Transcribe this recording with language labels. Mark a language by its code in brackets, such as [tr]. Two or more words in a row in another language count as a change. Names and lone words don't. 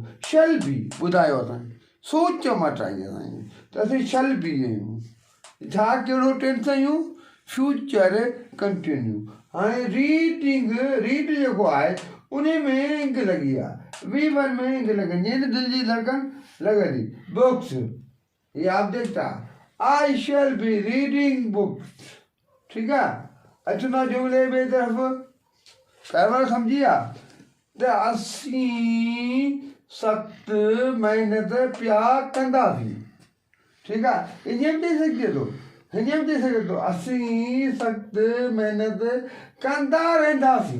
[en] shall be [sd] ॿुधायो असांखे, सोच मटाई असांजी त असीं [en] shall be [sd] आहियूं। छा कहिड़ो टेंस आहियूं? [en] future continue. [sd] हाणे रीड जेको आहे उन में इंक लॻी आहे, V1 में इंक लॻंदी यानी दिलि जी धड़कन लॻंदी। बुक्स ये ऑब्जेक्ट आहे। [en] I shall be reading books. [sd] ठीकु आहे। अचूं था जुमिले ॿिए तरफ़। पहिरियों सम्झी विया त असीं सख़्तु महिनत पिया कंदासीं। ठीकु आहे। ईअं बि थी सघे थो, हीअं बि थी सघे थो, असीं सख़्तु महिनत कंदा रहंदासीं।